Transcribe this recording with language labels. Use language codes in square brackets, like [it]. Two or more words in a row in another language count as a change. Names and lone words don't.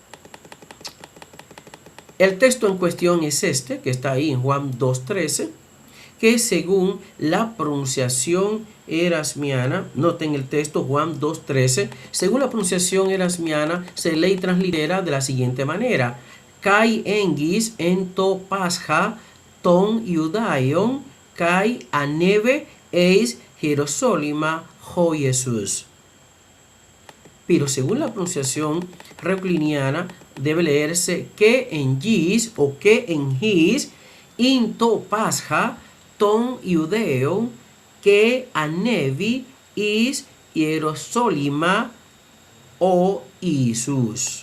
[es] El texto en cuestión es este, que está ahí en Juan 2:13, que según la pronunciación erasmiana, noten el texto Juan 2:13, según la pronunciación erasmiana se lee y translitera de la siguiente manera: [el] καὶ ἐγγὺς ἦν τὸ πάσχα τῶν Ἰουδαίων καὶ ἀνέβη εἰς Ἱεροσόλυμα ὁ Ἰησοῦς. [es] Pero según la pronunciación reucliniana debe leerse [el] καὶ ἐγγὺς ὁ καὶ ἐγγὺς ἦν τὸ πάσχα τῶν Ἰουδαίων καὶ ἀνέβη εἰς Ἱεροσόλυμα ὁ Ἰησοῦς.